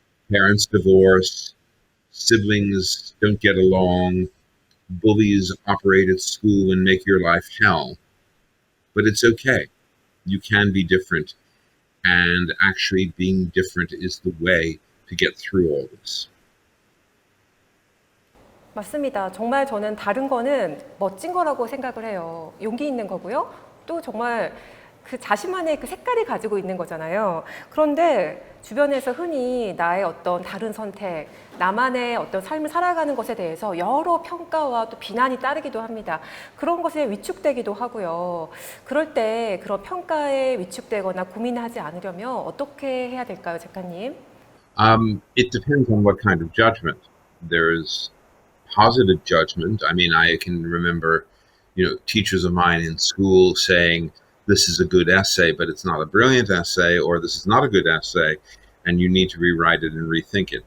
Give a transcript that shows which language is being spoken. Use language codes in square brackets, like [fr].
[en] Parents divorce, siblings don't get along, bullies operate at school and make your life hell. But it's okay. You can be different. And actually being different is the way to get through all this. [ko] 맞습니다. 정말 저는 다른 거는 멋진 거라고 생각을 해요. 용기 있는 거고요. 또 정말 그 자신만의 그 색깔이 가지고 있는 거잖아요. 그런데 주변에서 흔히 나의 어떤 다른 선택, 나만의 어떤 삶을 살아가는 것에 대해서 여러 평가와 또 비난이 따르기도 합니다. 그런 것에 위축되기도 하고요. 그럴 때 그런 평가에 위축되거나 고민하지 않으려면 어떻게 해야 될까요, 작가님? [en] It depends on what kind of judgment. There's positive judgment. I mean, I can remember, teachers of mine in school saying, this is a good essay, but it's not a brilliant essay, or this is not a good essay, and you need to rewrite it and rethink it.